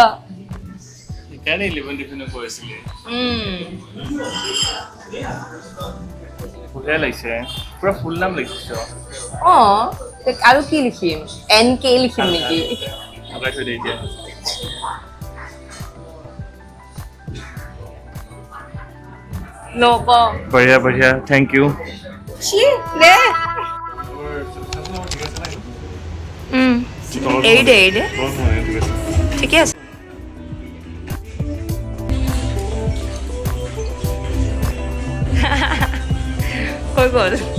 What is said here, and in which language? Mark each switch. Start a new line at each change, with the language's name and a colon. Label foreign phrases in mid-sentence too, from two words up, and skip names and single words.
Assamese: সেইকাৰণে 11 টিফিন কৰিছিলে পুৰা লাগিছে পুৰা ফুল নাম লিখিছ আৰু কি লিখিম NK লিখিম নেকি লগাই থৈ দে এতিয়া নক
Hindi: बढ़िया बढ़िया
English: thank you
Assamese: ছি দে এৰি দে ঠিকে আছে হৈ গ'ল